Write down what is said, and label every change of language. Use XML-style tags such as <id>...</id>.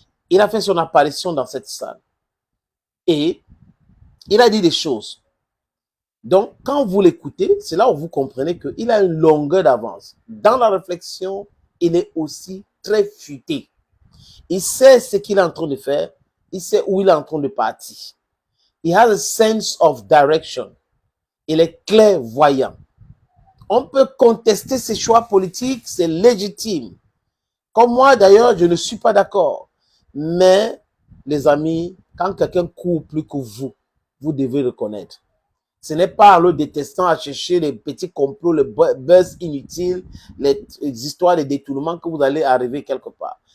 <fr>Il a fait son apparition dans cette salle. Et il a dit des choses. Donc, quand vous l'écoutez, c'est là où vous comprenez qu'il a une longueur d'avance. Dans la réflexion, il est aussi très futé. Il sait ce qu'il est en train de faire. Il sait où il est en train de partir.</fr> <en>He has a sense of direction.</en> <fr>Il est clairvoyant. On peut contester ses choix politiques, c'est légitime. Comme moi, d'ailleurs, je ne suis pas d'accord. Mais, les amis, quand quelqu'un court plus que vous, vous devez le connaître. Ce n'est pas en le détestant à chercher les petits complots, les buzz inutiles, les histoires de détournement que vous allez arriver quelque part.</fr>